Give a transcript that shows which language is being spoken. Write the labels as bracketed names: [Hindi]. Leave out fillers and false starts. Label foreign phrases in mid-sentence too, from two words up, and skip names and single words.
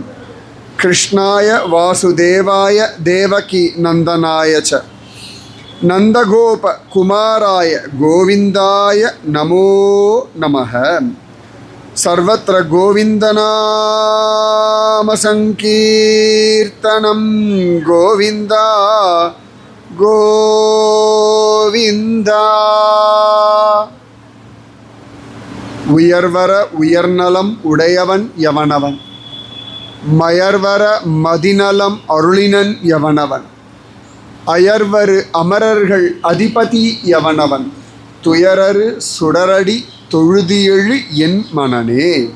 [Sanskrit] कृष्णाय वासुदेवाय देवकी नन्दनाय च नन्दगोप कुमाराय गोविन्दाय नमो नमः। सर्वत्र गोविन्दनाम संकीर्तनं, गोविन्दा गोविन्दा। [Tamil] உயர்வர உயர்நலம் உடையவன் எவனவன், மயர்வர மதிநலம் அருளினன் எவனவன், அயர்வரு அமரர்கள் அதிபதி எவனவன், துயரரு சுடரடி தொழுதியெழு என் மனனே.